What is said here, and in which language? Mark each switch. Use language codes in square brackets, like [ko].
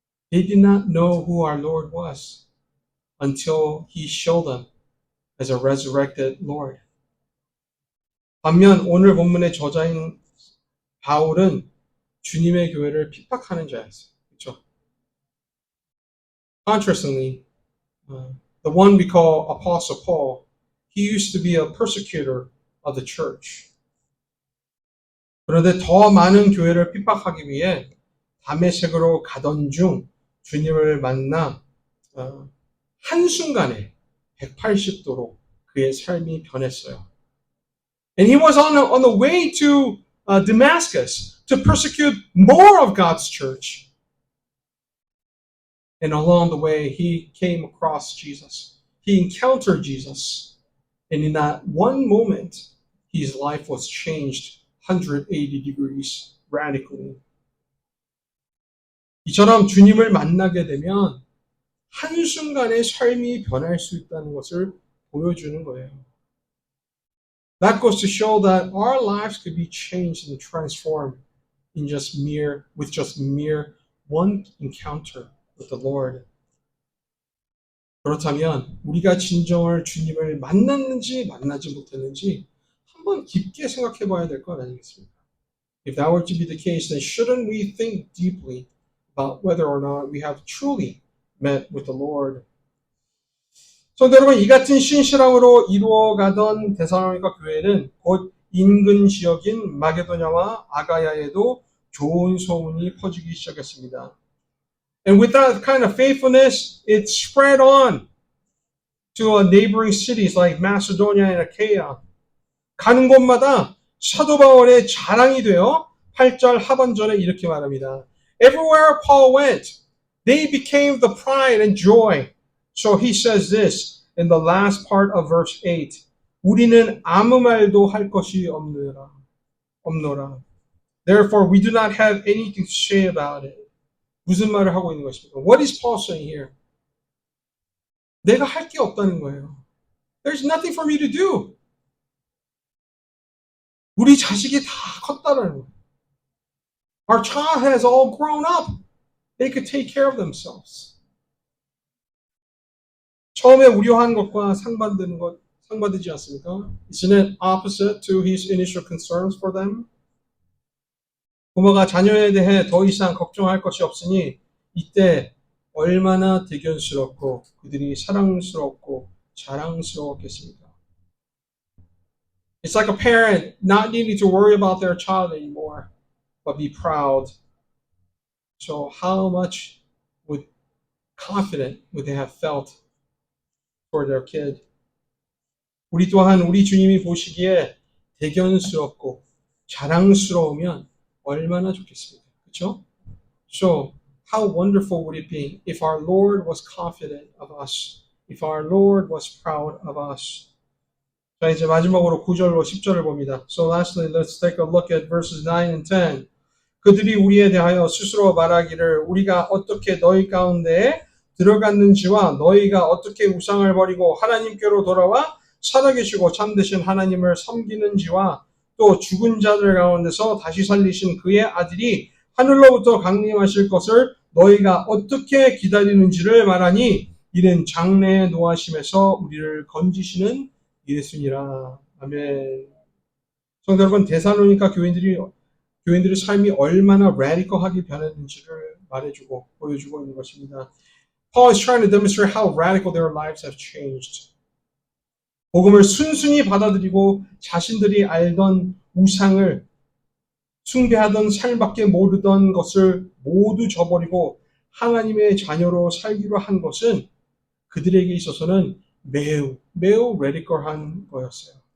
[en] They did not know who our Lord was until He showed them as a resurrected Lord. [ko] 반면 오늘 본문의 저자인 바울은 주님의 교회를 핍박하는 자였어요. 그렇죠? [en] Contrastingly, the one we call Apostle Paul, he used to be a persecutor of the church. [ko] 그런데 더 많은 교회를 핍박하기 위해 다메섹으로 가던 중 주님을 만나 한순간에 180도로 그의 삶이 변했어요. [en] And he was on the way to Damascus to persecute more of God's church. And along the way, he came across Jesus. He encountered Jesus. And in that one moment, his life was changed 180 degrees radically. [ko] 이처럼 주님을 만나게 되면 한순간에 삶이 변할 수 있다는 것을 보여주는 거예요. [en] That goes to show that our lives could be changed and transformed with just mere one encounter with the Lord. [ko] 그렇다면 우리가 진정을 주님을 만났는지 만나지 못했는지 한번 깊게 생각해 봐야 될 것 아니겠습니까? [en] If that were to be the case, then shouldn't we think deeply about whether or not we have truly met with the Lord? [ko] 성도 여러분, 이 같은 신실함으로 이루어가던 데살로니가 교회는 곧 인근 지역인 마게도냐와 아가야에도 좋은 소문이 퍼지기 시작했습니다. [en] And with that kind of faithfulness, it spread on to neighboring cities like Macedonia and Achaia. [ko] 가는 곳마다 사도 바울의 자랑이 되어 8절 하반절에 이렇게 말합니다. [en] Everywhere Paul went, they became the pride and joy. So he says this in the last part of verse 8. [ko] 우리는 아무 말도 할 것이 없노라. [en] Therefore, we do not have anything to say about it. [ko] 무슨 말을 하고 있는 것입니까? [en] What is Paul saying here? [ko] 내가 할 게 없다는 거예요. [en] There's nothing for me to do. [ko] 우리 자식이 다 컸다는 거예요. [en] Our child has all grown up. They could take care of themselves. [ko] 처음에 우려한 것과 상반되지 않습니까? [en] Isn't it opposite to his initial concerns for them? [ko] 부모가 자녀에 대해 더 이상 걱정할 것이 없으니 이때 얼마나 대견스럽고 그들이 사랑스럽고 자랑스러웠겠습니까? [en] It's like a parent not needing to worry about their child anymore, but be proud. So how much confident would they have felt for their kid? [ko] 우리 또한 우리 주님이 보시기에 대견스럽고 자랑스러우면 얼마나 좋겠습니까? 그렇죠? [en] So how wonderful would it be if our Lord was confident of us, if our Lord was proud of us. [ko] 자, 이제 마지막으로 9절로 10절을 봅니다. [en] So lastly, let's take a look at verses 9 and 10. [ko] 그들이 우리에 대하여 스스로 말하기를 우리가 어떻게 너희 가운데에 들어갔는지와 너희가 어떻게 우상을 버리고 하나님께로 돌아와 살아계시고 참되신 하나님을 섬기는지와 또 죽은 자들 가운데서 다시 살리신 그의 아들이 하늘로부터 강림하실 것을 너희가 어떻게 기다리는지를 말하니 이는 장래의 노하심에서 우리를 건지시는 예수니라. 아멘. 성도 여러분, 데살로니가 교인들의 삶이 얼마나 radical하게 변했는지를 말해주고 보여주고 있는 것입니다. [en] Paul is trying to demonstrate how radical their lives have changed. [ko] 복음을 순순히 받아들이고 자신들이 알던 우상을 숭배하던 삶밖에 모르던 것을 모두 저버리고 하나님의 자녀로 살기로 한 것은 그들에게 있어서는 매우 radical한 거였어요.